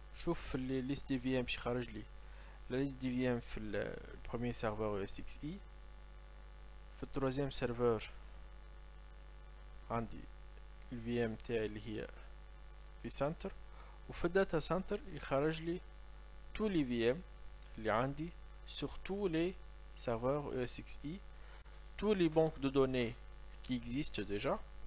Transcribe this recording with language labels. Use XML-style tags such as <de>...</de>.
<ar>شوف اللي ليست دي في ام باش خارج لي.</ar> <fr>La liste des VM في le premier serveur ESXi.</fr> <ar>في التروزيام سيرفر عندي ال VM تاعي اللي هي في سنتر. وفي الداتا سنتر يخرج لي</ar> <fr>tous les VM</fr> <ar>اللي عندي</ar> <fr>sur tous les serveurs ESXi, tous les banques de données qui existent déjà.</fr>